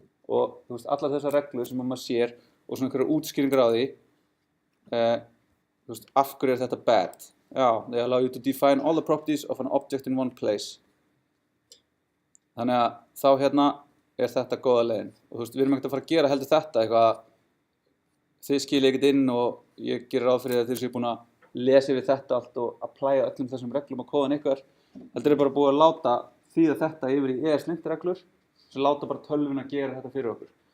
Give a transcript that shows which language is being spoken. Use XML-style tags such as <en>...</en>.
<is>Og allar þessar reglur sem maður sér og svona einhverjar útskýringar á því, af hverju þetta</is> <en>bad? Já, they allow you to define all the properties of an object in one place.</en> <is>Þannig að þá hérna þetta góða leiðin. Og við erum ekkert að fara að gera heldur þetta eitthvað, þið skiljið ekkert inn og ég gerir ráð fyrir að þið séu búin að lesa yfir þetta allt og applya öllum þessum reglum á kóðan ykkar. Heldur bara búið að láta þýða þetta yfir í ESLint reglur, sem láta bara tölvuna að gera þetta fyrir okkur.</is>